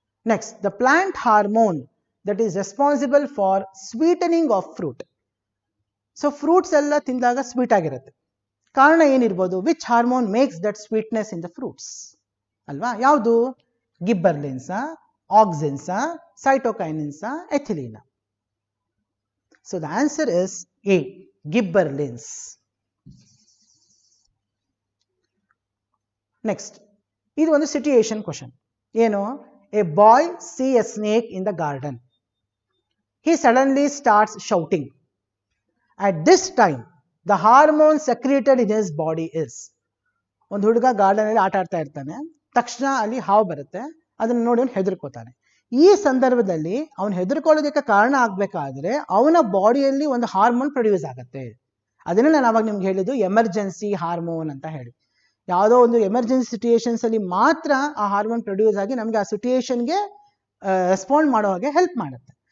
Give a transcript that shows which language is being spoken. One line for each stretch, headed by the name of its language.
English: Next, the plant hormone that is responsible for sweetening of fruit. So fruits
Kannada: ಎಲ್ಲ ತಿಂದಾಗ sweet ಆಗಿರುತ್ತೆ, ಕಾರಣ ಏನಿರ್ಬೋದು,
English: which hormone makes that sweetness in the fruits
Kannada: ಅಲ್ವಾ, ಯಾವುದು,
English: Gibberellins, auxins, cytokinins, ethylene. So the answer is A, gibberellins. Next,
Kannada: ಇದು ಒಂದು situation question. ಏನು,
English: a boy see a snake in the garden. He suddenly starts shouting. At this time, the hormone secreted in his body is.
Kannada: ಒಂದು ಹುಡುಗ garden ಅಲ್ಲಿ ಆಟ ಆಡ್ತಾ ಇರ್ತಾನೆ, ತಕ್ಷಣ ಅಲ್ಲಿ ಹಾವು ಬರುತ್ತೆ, ಅದನ್ನ ನೋಡಿ ಅವನು ಹೆದರ್ಕೋತಾನೆ. ಈ ಸಂದರ್ಭದಲ್ಲಿ ಅವನು ಹೆದರ್ಕೊಳ್ಳೋದಕ್ಕೆ ಕಾರಣ ಆಗ್ಬೇಕಾದ್ರೆ ಅವನ ಬಾಡಿಯಲ್ಲಿ ಒಂದು ಹಾರ್ಮೋನ್ ಪ್ರೊಡ್ಯೂಸ್ ಆಗುತ್ತೆ. ಅದನ್ನ ನಾನು ಅವಾಗ ನಿಮ್ಗೆ ಹೇಳಿದ್ದು ಎಮರ್ಜೆನ್ಸಿ ಹಾರ್ಮೋನ್ ಅಂತ ಹೇಳಿ. ಯಾವುದೋ ಒಂದು ಎಮರ್ಜೆನ್ಸಿ ಸಿಚುಯೇಷನ್ಸ್ ಅಲ್ಲಿ ಮಾತ್ರ ಆ ಹಾರ್ಮೋನ್ ಪ್ರೊಡ್ಯೂಸ್ ಆಗಿ ನಮಗೆ ಆ ಸಿಚುಯೇಷನ್ಗೆ ರೆಸ್ಪಾಂಡ್ ಮಾಡೋ ಹಾಗೆ ಹೆಲ್ಪ್ ಮಾಡುತ್ತೆ.